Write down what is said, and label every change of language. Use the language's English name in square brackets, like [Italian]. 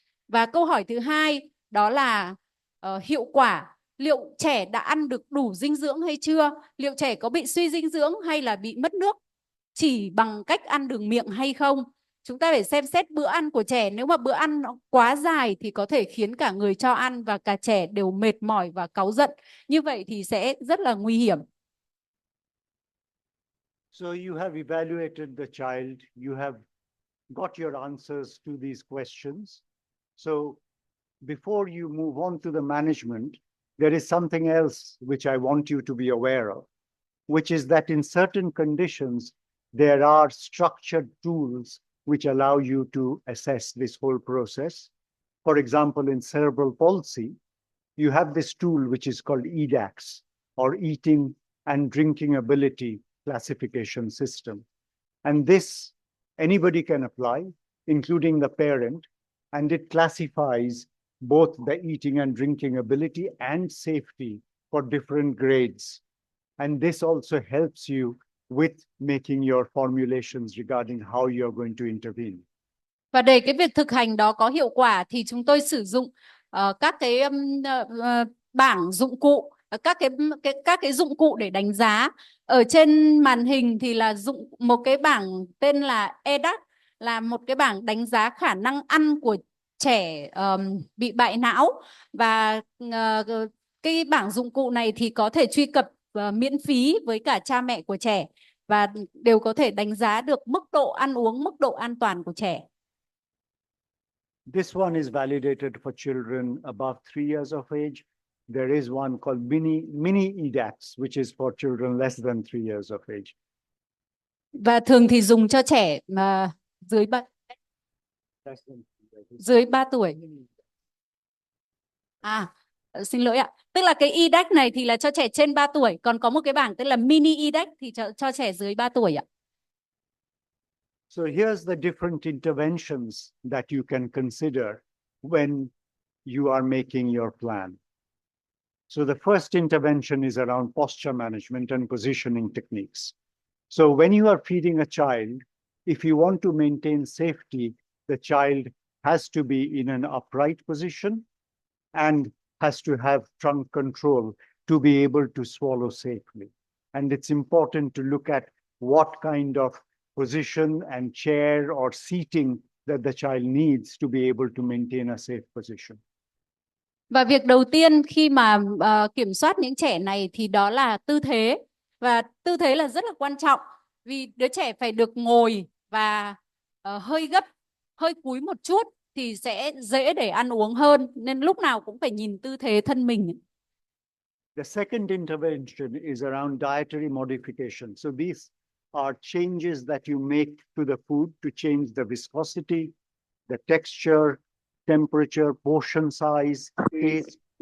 [Vietnamese] Và câu hỏi thứ hai đó là hiệu quả, liệu trẻ đã ăn được đủ dinh dưỡng hay chưa, liệu trẻ có bị suy dinh dưỡng hay là bị mất nước chỉ bằng cách ăn đường miệng hay không. Chúng ta phải xem xét bữa ăn của trẻ. Nếu mà bữa ăn nó quá dài thì có thể khiến cả người cho ăn và cả trẻ đều mệt mỏi và cáu giận. Như vậy thì sẽ rất là nguy hiểm. [English] So you have evaluated the child, you have got your answers to these questions. So before you move on to the management, there is something else which I want you to be aware of, which is that in certain conditions, there are structured tools which allow you to assess this whole process. For example, in cerebral palsy, you have this tool which is called EDAX, or Eating and Drinking Ability Classification System. And this, anybody can apply, including the parent, and it classifies both the eating and drinking ability and safety for different grades. And this also helps you with making your formulations regarding how you're going to intervene. [Vietnamese] Và để cái việc thực hành đó có hiệu quả thì chúng tôi sử dụng các cái bảng dụng cụ, các cái dụng cụ để đánh giá. Ở trên màn hình thì là một cái bảng tên là EDAC, là một cái bảng đánh giá khả năng ăn của trẻ bị bại não, và cái bảng dụng cụ này thì có thể truy cập miễn phí với cả cha mẹ của trẻ và đều có thể đánh giá được mức độ ăn uống, mức độ an toàn của trẻ. [English] This one is validated for children above 3 years of age. There is one called mini EDAX, which is for children less than 3 years of age. [Vietnamese] Và thường thì dùng cho trẻ mà dưới 3 tuổi. Xin lỗi ạ. Tức là cái IDEX này thì là cho trẻ trên 3 tuổi, còn có một cái bảng tức là mini IDEX thì cho trẻ dưới 3 tuổi ạ. [English] So here's the different interventions that you can consider when you are making your plan. So the first intervention is around posture management and positioning techniques. So when you are feeding a child, if you want to maintain safety, the child has to be in an upright position and has to have trunk control to be able to swallow safely. And it's important to look at what kind of position and chair or seating that the child needs to be able to maintain a safe position. [Vietnamese] Và việc đầu tiên khi mà kiểm soát những trẻ này thì đó là tư thế. Và tư thế là rất là quan trọng vì đứa trẻ phải được ngồi và hơi gấp, hơi cúi một chút thì sẽ dễ để ăn uống hơn. Nên lúc nào cũng phải nhìn tư thế thân mình. [English] The second intervention is around dietary modification. So these are changes that you make to the food to change the viscosity, the texture, temperature, portion size, taste.